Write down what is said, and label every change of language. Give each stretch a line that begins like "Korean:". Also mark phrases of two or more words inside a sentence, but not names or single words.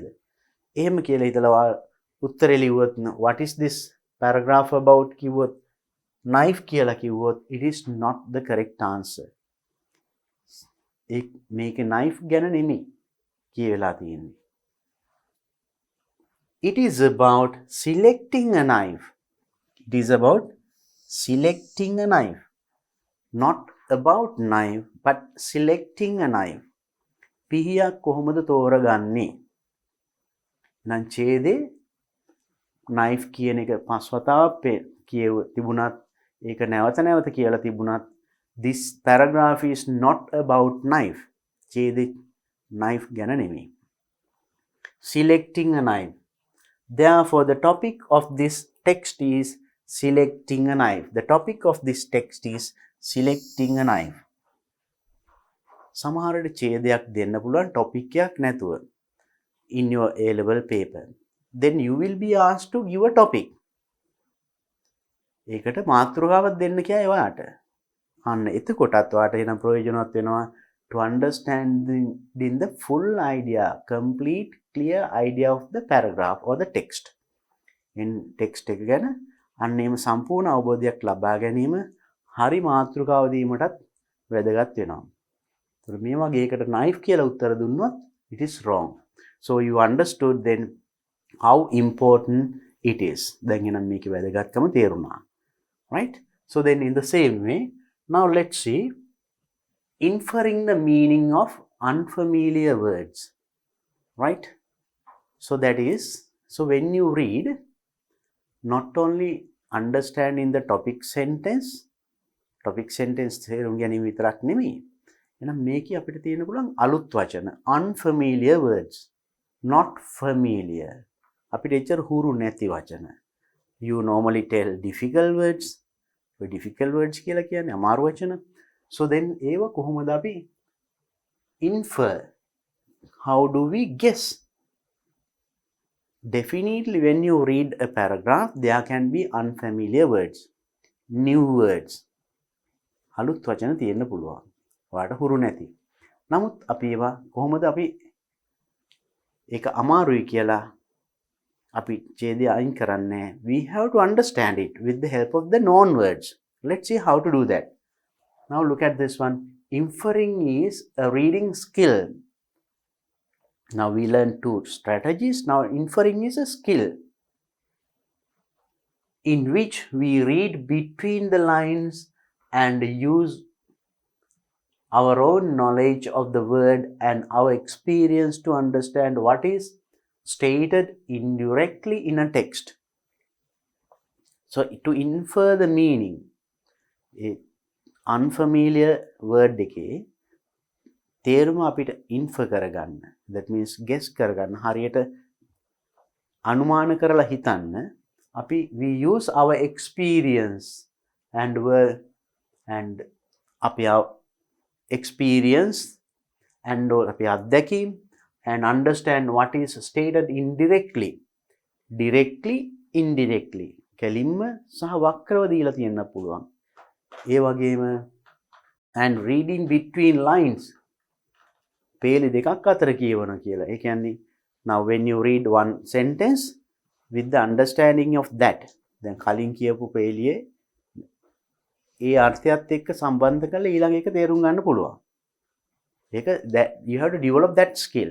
Sinhala: එහෙම කියලා හිතලා උත්තරේ ලිව්වොත්
English: what is this paragraph about
Sinhala: කිව්වොත් knife කියලා කිව්වොත්
English: it is not the correct answer.
Sinhala: මේක knife ගැන නෙමෙයි කියලා තියෙන්නේ.
English: It is about selecting a knife. It is about selecting a knife. Not about knife but selecting a knife.
Sinhala: පිහියක් කොහොමද තෝරගන්නේ? නම් ඡේදේ knife කියන එක 5 වතාවක් කියව තිබුණත් ඒක නැවත කියලා තිබුණත්
English: this paragraph is not about knife.
Sinhala: ඡේදේ knife ගැන නෙමෙයි.
English: Selecting a knife. Therefore the topic of this text is selecting a knife. The topic of this text is selecting a knife.
Sinhala: සමහරට ඡේදයක් දෙන්න පුළුවන් ටොපික් එකක් නැතුව
English: in your A level paper. Then you will be asked to give a topic.
Sinhala: ඒකට මාතෘකාවක් දෙන්න කියයි ඔයාට. අන්න එතකොටත් ඔයාට එන ප්‍රයෝජනවත් වෙනවා
English: to understanding the full idea, complete, clear idea of the paragraph or the text.
Sinhala: In text එක ගැන අන්න එහෙම සම්පූර්ණ අවබෝධයක් ලබා ගැනීම හරි මාතෘකාව දීමටත් වැදගත් වෙනවා. ඒතර මේ වගේ එකට knife කියලා උත්තර දුන්නොත්
English: it is wrong. So you understood then how important it is.
Sinhala: දැන් එනම් මේකේ වැදගත්කම තේරුණා.
English: Right? So then in the same way, now let's see inferring the meaning of unfamiliar words. Right? So that is, so when you read, not only understanding the topic sentence
Sinhala: තේරුම් ගැනීම විතරක් නෙමෙයි. එහෙනම් මේකේ අපිට තියෙන පුළුවන් අලුත් වචන
English: unfamiliar words, not familiar.
Sinhala: අපිට එච්චර හුරු නැති වචන.
English: You normally tell difficult words.
Sinhala: difficult words කියලා කියන්නේ අමාරු වචන. So then ඒව කොහොමද අපි infer?
English: How do we guess? Definitely when you read a paragraph, there can be unfamiliar words, new words.
Sinhala: අලුත් වචන තියෙන්න පුළුවන්. ඔයාලට හුරු නැති. නමුත් අපි ඒවා කොහොමද අපි ඒක අමාරුයි කියලා අපි ඡේදය අයින් කරන්නේ?
English: We have to understand it with the help of the known words. Let's see how to do that. Now look at this one. Inferring is a reading skill. Now we learn two strategies. Now inferring is a skill in which we read between the lines and use our own knowledge of the word and our experience to understand what is stated indirectly in a text. So to infer the meaning, unfamiliar word
Sinhala: එකේ තේරුම අපිට
English: infer කරගන්න. That means guess
Sinhala: කරගන්න. හරියට අනුමාන කරලා හිතන්න.
English: we use our experience and අපි experience and
Sinhala: අපි අත්දැකීම්
English: and understand what is stated indirectly. Directly, indirectly.
Sinhala: කෙලින්ම සහ වක්‍රව දීලා තියෙන්න පුළුවන්. ඒ වගේම
English: and reading between lines.
Sinhala: පේලි දෙකක් අතර කියවන කියලා. ඒ කියන්නේ
English: now when you read one sentence with the understanding of that,
Sinhala: දැන් කලින් කියපු පේලියේ ඒ අර්ථයත් එක්ක සම්බන්ධ කරලා ඊළඟ එක තේරුම් ගන්න පුළුවන්.
English: ඒක that you have to develop that skill.